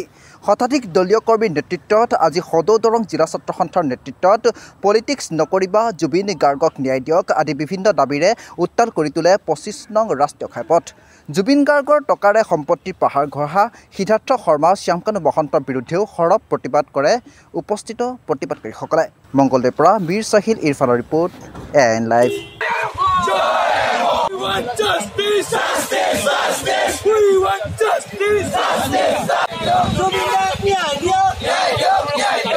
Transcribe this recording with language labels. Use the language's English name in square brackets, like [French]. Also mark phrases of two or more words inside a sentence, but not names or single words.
[Assamese] শতাধিক দলীয় কৰ্মীৰ নেতৃত্বত আজি সদৌ দৰং জিলা ছাত্ৰ সন্থাৰ নেতৃত্বত পলিটিক্স নকৰিবা জুবিন গাৰ্গক ন্যায় দিয়ক আদি বিভিন্ন দাবীৰে উত্তাল কৰি তোলে ২৫ নং ৰাষ্ট্ৰীয় ঘাইপথ জুবিন গাৰ্গৰ টকাৰে সম্পত্তিৰ পাহাৰ গঢ়া সিদ্ধাৰ্থ শৰ্মা শ্যামকানু মহন্তৰ বিৰুদ্ধেও সৰব প্ৰতিবাদ কৰে উপস্থিত প্ৰতিবাদকাৰীসকলে মংগলদৈৰ পৰা বীৰ চাহিল ইৰফানৰ ৰিপৰ্ট এএন লাইভ [English] We want justice, justice, justice. We want justice, justice. [Assamese] জুবিনদাক ন্যায় দিয়ক.